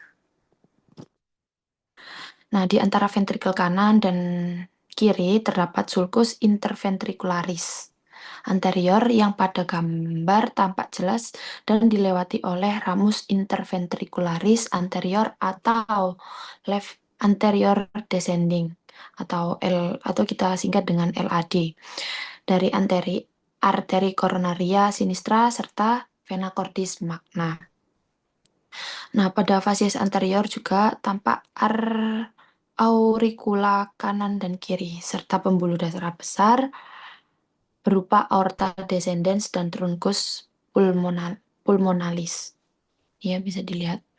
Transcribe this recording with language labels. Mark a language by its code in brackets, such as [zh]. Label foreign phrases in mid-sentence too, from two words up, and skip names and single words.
[id] Nah, di antara ventrikel kanan dan kiri terdapat [la] sulcus interventricularis anterior [id] yang pada gambar tampak jelas dan dilewati oleh [la] ramus interventricularis anterior [id] atau [en] left anterior descending [id] atau kita singkat dengan LAD dari arteri [la] coronaria sinistra [id] serta [la] vena cordis magna. [id] Nah, pada fasies anterior juga tampak auricula kanan dan kiri, serta pembuluh darah besar berupa [la] aorta descendens [id] dan [la] truncus pulmonalis. [id] Ya, bisa dilihat.